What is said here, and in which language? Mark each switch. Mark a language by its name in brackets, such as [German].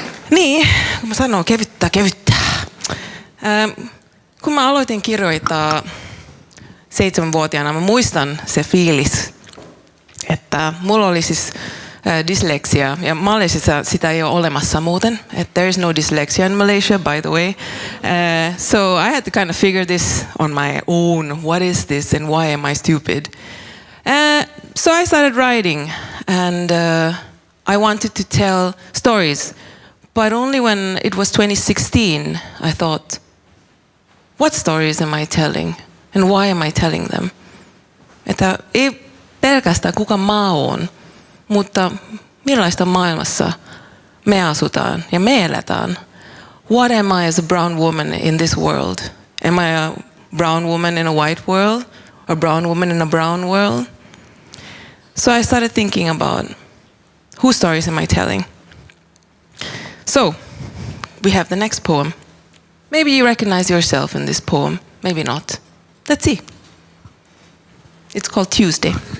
[Finnish] Niin, kun mä sanon kevyttää. Kun mä aloitin kirjoittaa 7-vuotiaana, mä muistan se fiilis, että mulla oli siis dysleksia, ja Malaysiassa sitä ei ole olemassa muuten. [English] There is no dyslexia in Malaysia, by the way. So I had to kind of figure this on my own. What is this and why am I stupid? So I started writing, and I wanted to tell stories. But only when it was 2016, I thought, what stories am I telling? And why am I telling them? [Finnish] Että ei pelkästään kuka mä oon, mutta millaista maailmassa me asutaan ja me eletään. [English] What am I as a brown woman in this world? Am I a brown woman in a white world? A brown woman in a brown world? So I started thinking about, whose stories am I telling? So, we have the next poem. Maybe you recognize yourself in this poem, maybe not. Let's see. It's called Tuesday.